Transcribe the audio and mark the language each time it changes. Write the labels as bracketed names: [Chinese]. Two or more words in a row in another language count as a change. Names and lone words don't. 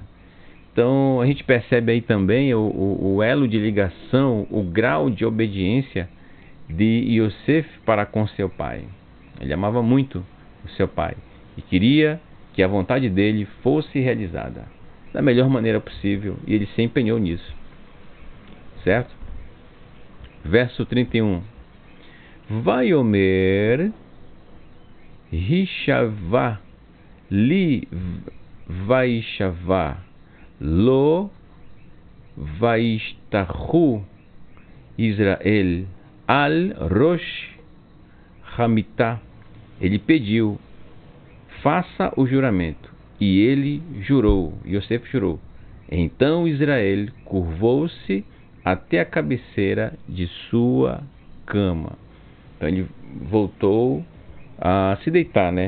[Portuguese] Então a gente percebe aí também o elo de ligação, o grau de obediência de Yosef para com seu pai. Ele amava muito o seu pai e queria que a vontade dele fosse realizada da melhor maneira possível, e ele se empenhou nisso, certo? Verso 31. [Hebrew] ויאמר השבעה לי וישבע לו וישתחו ישראל על ראש המטה. [Portuguese] Ele pediu: faça o juramento. E ele jurou, Yosef jurou. Então Israel curvou-se até a cabeceira de sua cama. Então ele voltou a se deitar, né?